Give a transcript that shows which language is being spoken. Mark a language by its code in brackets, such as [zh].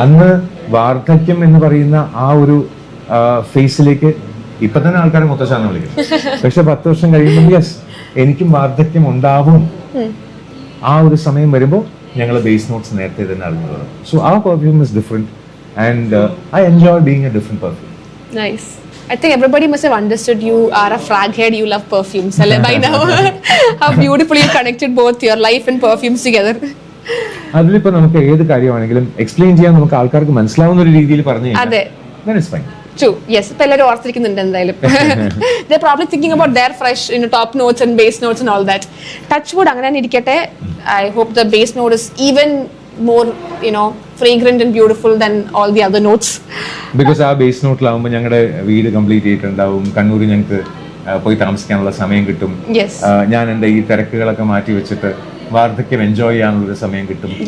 [ml] അന്ന് വാർദ്ധക്യം എന്ന് പറയുന്ന ആ ഒരു ഫേസിലേക്ക് ഇപ്പൊ തന്നെ ആൾക്കാരെ മുത്തശ്ശാന്ന് വിളിക്കും. പക്ഷെ 10 വർഷം കഴിയുമ്പോൾ യെസ് എനിക്കും വാർദ്ധക്യം ഉണ്ടാവും. ആ ഒരു സമയം വരുമ്പോൾ ഞങ്ങൾ ബേസ് നോട്ട്സ് നേരത്തെ തന്നെ അറിഞ്ഞു തുടങ്ങും. [en] So ആ perfume is different and I enjoy being a different perfume. Nice. I think everybody must have understood you are a frag head, you love perfumes by now. How beautifully you connected both your life and perfumes together. [ml] അതിലിപ്പോ നമുക്ക് ഏത് കാര്യമാണെങ്കിലും explain ചെയ്യാൻ നമുക്ക് ആൾക്കാർക്ക് മനസ്സിലാവുന്ന ഒരു രീതിയിൽ പറഞ്ഞു കഴിഞ്ഞാൽ [en] True. Yes. [ml] ഇപ്പൊ എല്ലാവരും ഓർത്തിരിക്കുന്നുണ്ട് എന്തായാലും. [en] They're probably thinking about their fresh, top notes and base notes and all that. Touch wood [ml] അങ്ങനെ തന്നെ ഇരിക്കട്ടെ. [en] I hope the base note is even more, fragrant and beautiful than all the other notes. Because [ml] ആ base നോട്ടിലാവുമ്പോൾ ഞങ്ങളുടെ വീട് complete ചെയ്തിട്ടുണ്ടാവും. കണ്ണൂർ ഞങ്ങൾക്ക് പോയി താമസിക്കാനുള്ള സമയം കിട്ടും. ഞാൻ എൻ്റെ ഈ തിരക്കുകളൊക്കെ മാറ്റി വെച്ചിട്ട് വാർദ്ധക്യം എൻജോയ് ചെയ്യാനുള്ള സമയം കിട്ടും.